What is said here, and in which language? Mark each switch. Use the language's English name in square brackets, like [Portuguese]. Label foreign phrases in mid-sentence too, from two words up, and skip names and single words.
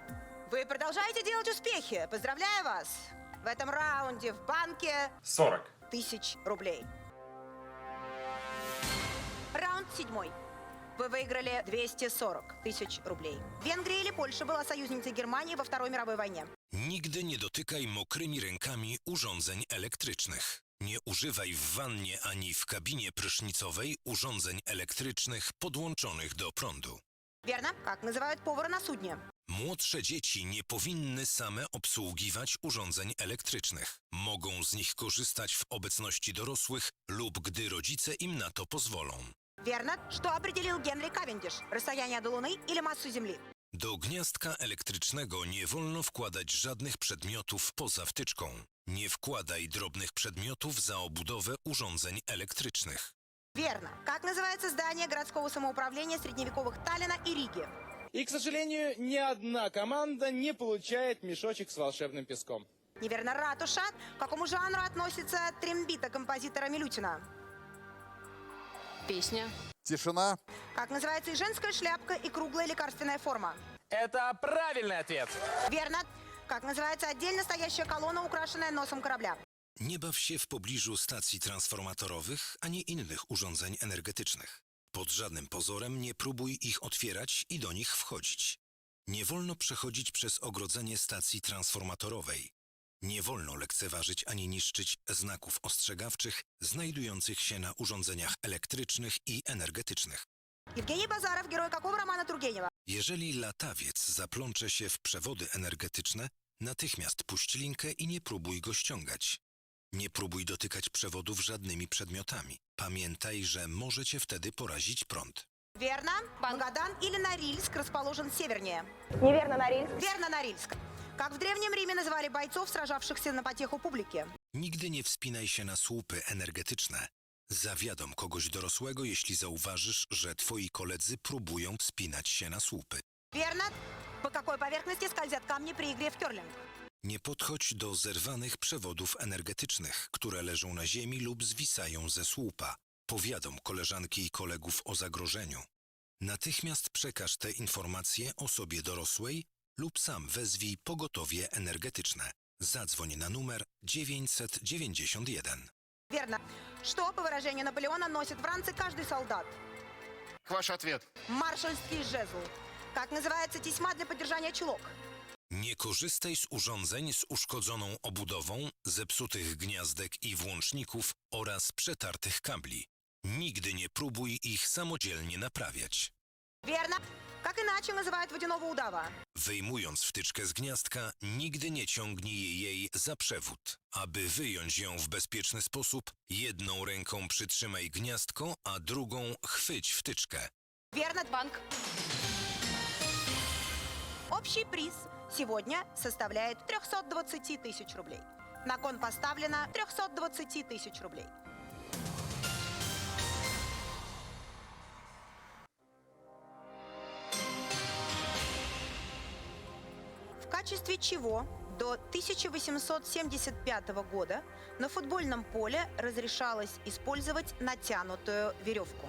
[Russian] Вы продолжаете делать успехи. Поздравляю вас. В этом раунде в банке 40 тысяч рублей. Раунд 7. Вы выиграли 240 тысяч рублей. Венгрия или Польша была союзницей Германии во Второй мировой wojnie? [Polish] Nigdy nie dotykaj mokrymi rękami urządzeń elektrycznych. Nie używaj w wannie ani w kabinie prysznicowej urządzeń elektrycznych podłączonych do prądu. [Russian] Верно. Как называют повара на судне? [Polish] Młodsze dzieci nie powinny same obsługiwać urządzeń elektrycznych. Mogą z nich korzystać w obecności dorosłych lub gdy rodzice im na to pozwolą. [Russian] Верно. Что определил Генри Кавендиш? Расстояние до Луны или массу Земли? [Polish] Do gniazdka elektrycznego nie wolno wkładać żadnych przedmiotów poza wtyczką. Nie wkładaj drobnych przedmiotów za obudowę urządzeń elektrycznych. [Russian] Верно. Как называется здание городского самоуправления средневековых Таллина и Риги? И, к сожалению, ни одна команда не получает мешочек с волшебным песком. Неверно. Ратуша. К какому жанру относится трембита композитора Милютина? Песня. Тишина. Как называется и женская шляпка, и круглая лекарственная форма? Это правильный ответ. Верно. Как называется отдельно стоящая колонна, украшенная носом корабля? [Polish] Nie baw się w pobliżu stacji transformatorowych ani innych urządzeń energetycznych. Pod żadnym pozorem nie próbuj ich otwierać i do nich wchodzić. Nie wolno przechodzić przez ogrodzenie stacji transformatorowej. Nie wolno lekceważyć ani niszczyć znaków ostrzegawczych znajdujących się na urządzeniach elektrycznych i energetycznych. [Russian] Евгений Базаров, герой какого романа Тургенева? [Polish] Jeżeli latawiec zaplącze się w przewody energetyczne, natychmiast puść linkę i nie próbuj go ściągać. Nie próbuj dotykać przewodów żadnymi przedmiotami. Pamiętaj, że może cię wtedy porazić prąd. [Russian] Верно. Магадан или Норильск расположен севернее? Неверно, Норильск. Верно, Норильск. Как в Древнем Риме называли бойцов, сражавшихся на потеху публики? [Polish] Nigdy nie wspinaj się na słupy energetyczne. Zawiadom kogoś dorosłego, jeśli zauważysz, że twoi koledzy próbują wspinać się na słupy. [Russian] Верно. По какой поверхности скользят камни при игре в керлинг? [Polish] Nie podchodź do zerwanych przewodów energetycznych, które leżą na ziemi lub zwisają ze słupa. Powiadom koleżanki i kolegów o zagrożeniu. Natychmiast przekaż te informacje osobie dorosłej lub sam wezwij pogotowie energetyczne. Zadzwoń na numer 991. [Russian] Верно. Что, по выражению Наполеона, носит в ранце каждый солдат? Ваш ответ. Маршальский жезл. Как называется тесьма для поддержания чулок? [Polish] Nie korzystaj z urządzeń z uszkodzoną obudową, zepsutych gniazdek i włączników oraz przetartych kabli. Nigdy nie próbuj ich samodzielnie naprawiać. [Russian] Верно. Как иначе называют водяного удава? [Polish] Wyjmując wtyczkę z gniazdka, nigdy nie ciągnij jej za przewód. Aby wyjąć ją w bezpieczny sposób, jedną ręką przytrzymaj gniazdko, a drugą chwyć wtyczkę. [Russian] Верно. Банк. Общий приз сегодня составляет 320 тысяч рублей. На кон поставлено 320 тысяч рублей. В качестве чего до 1875 года на футбольном поле разрешалось использовать натянутую веревку?